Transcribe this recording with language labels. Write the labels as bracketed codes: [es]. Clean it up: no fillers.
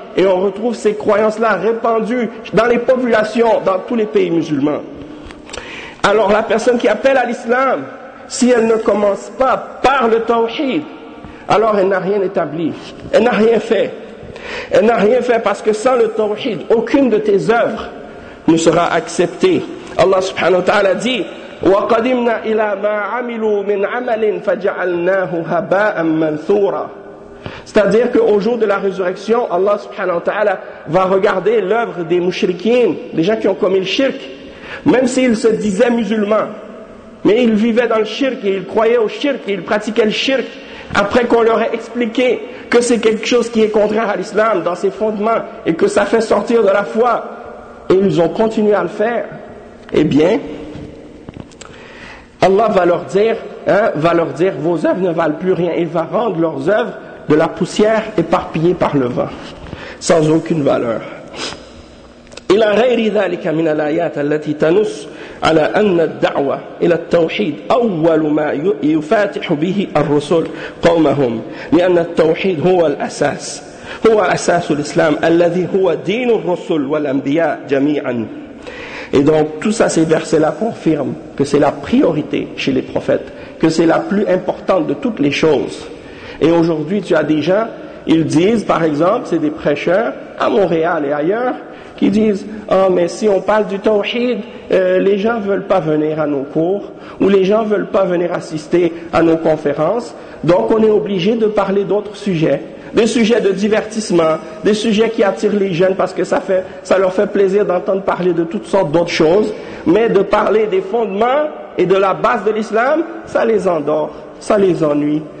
[fr] Et on retrouve ces croyances-là répandues dans les populations, dans tous les pays musulmans. Alors la personne qui appelle à l'islam, si elle ne commence pas par le tawhid, alors elle n'a rien établi, elle n'a rien fait. Elle n'a rien fait parce que sans le tawhid, aucune de tes œuvres ne sera acceptée. Allah subhanahu wa ta'ala dit: [ar] وَقَدِمْنَا إِلَى مَا عَمِلُوا مِنْ عَمَلٍ فَجَعَلْنَاهُ هَبَاءً مَنْثُورًا. [fr] C'est-à-dire qu'au jour de la résurrection, Allah subhanahu wa ta'ala va regarder l'œuvre des mushrikins, des gens qui ont commis le shirk, même s'ils se disaient musulmans, mais ils vivaient dans le shirk, et ils croyaient au shirk, et ils pratiquaient le shirk, après qu'on leur ait expliqué que c'est quelque chose qui est contraire à l'islam dans ses fondements, et que ça fait sortir de la foi, et ils ont continué à le faire. Eh bien, Allah va leur dire, vos œuvres ne valent plus rien, et va rendre leurs œuvres de la poussière éparpillée par le vent, sans aucune valeur. [ar] إلى غير ذلك من الآيات التي تنص على أن الدعوة إلى التوحيد أول ما يفاتح به الرسل قومهم، لأن التوحيد هو الأساس، هو أساس الإسلام الذي هو دين الرسل والأنبياء جميعا. [fr] Et donc tout ça, ces versets-là confirment que c'est la priorité chez les prophètes, que c'est la plus importante de toutes les choses. Et aujourd'hui, tu as des gens, ils disent, par exemple, c'est des prêcheurs à Montréal et ailleurs, qui disent: oh, mais si on parle du tawhid, les gens veulent pas venir à nos cours, ou les gens veulent pas venir assister à nos conférences, donc on est obligé de parler d'autres sujets, des sujets de divertissement, des sujets qui attirent les jeunes parce que ça leur fait plaisir d'entendre parler de toutes sortes d'autres choses, mais de parler des fondements et de la base de l'islam, ça les endort, ça les ennuie.